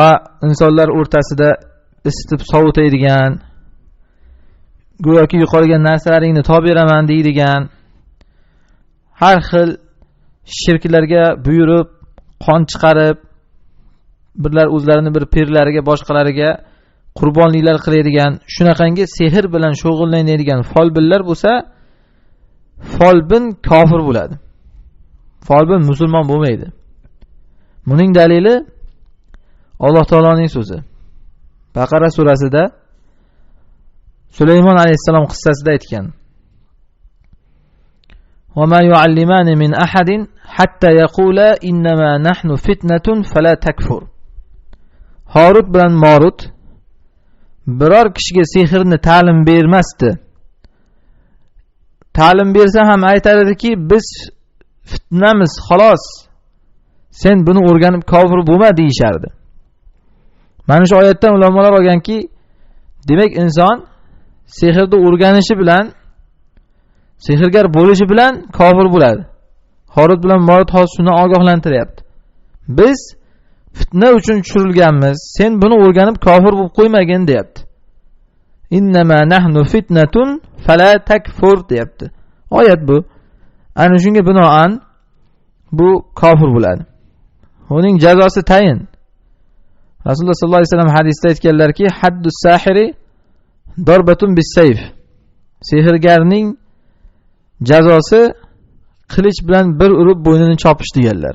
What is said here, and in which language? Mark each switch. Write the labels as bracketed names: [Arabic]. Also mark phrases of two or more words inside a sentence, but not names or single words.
[Uzbek] insonlar o'rtasida isitib sovutadigan, go'yoki yo'qolgan narsalaringni topib beraman deydigan, har xil shirklarga buyurib, qon chiqarib, birlar o'zlarini bir pirlariga, boshqalariga qurbonliklar qiladigan, shunaqangi sehr bilan shug'ullanadigan folbinlar bo'lsa, folbin kofir bo'ladi. Folbin musulmon bo'lmaydi. Buning dalili Alloh taoloning so'zi. Baqara surasida Sulaymon alayhisalom qissasida aytgan: [Arabic] "وما يعلمان من أحد حتى يقولا إنما نحن فتنة فلا تكفر." [Uzbek] Harut bilan Marut biror kishiga sehrni ta'lim bermasdi. Ta'lim bersa ham aytardiki, biz fitnamiz, xolos. Sen buni o'rganib kofir bo'lma deyishardi. Mana shu oyatdan ulamolar olganki, demak inson sehrni o'rganishi bilan, sehrgar bo'lishi bilan kofir bo'ladi. Harut bilan Marut hozir shuni ogohlantiryapti. Biz fitna uchun tushirilganmiz. Sen buni o'rganib kofir bo'lib qo'ymagin deyapti. [Arabic] إنما نحن فتنة فلا تكفر deyapti. [Uzbek] Oyat bu. Ana shunga binoan bu kofir bo'ladi. Uning jazosi tayin. Rasululloh [Arabic] صلى الله عليه وسلم [Uzbek] hadisda aytganlarki, [Arabic] حد الساحر ضربة بالسيف. [Uzbek] Sehrgarning jazosi qilich bilan bir urib bo'ynini chopish deganlar.